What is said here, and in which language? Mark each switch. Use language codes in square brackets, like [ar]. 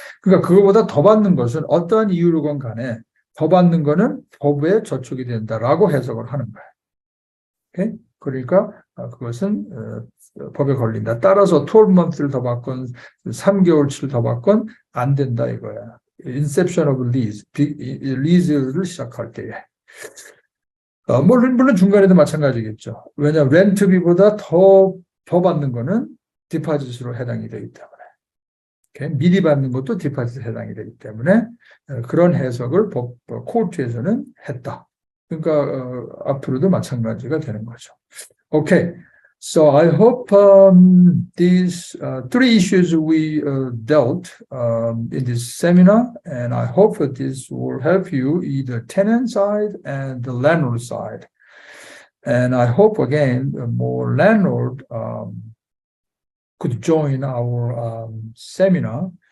[ko] 그러니까 그거보다 더 받는 것은 어떠한 이유로건 간에 더 받는 거는 법에 저촉이 된다라고 해석을 하는 거예요. 오케이? 그러니까 그것은 법에 걸린다. 따라서 12month를 더 받건 3개월치를 더 받건 안 된다 이거야. [en] inception of lease, [ko] 리즈를 시작할 때에. 물론 중간에도 마찬가지겠죠. 왜냐하면 렌트비보다 더 받는 거는 디파짓으로 해당이 되기 때문에. 미리 받는 것도 디파짓에 해당이 되기 때문에 그런 해석을 코트에서는 했다. 그러니까 앞으로도 마찬가지가 되는 거죠. [en] Okay, so I hope these three issues we dealt in this seminar, and I hope that this will help you either tenant side and the landlord side. And I hope again more landlord could join our seminar.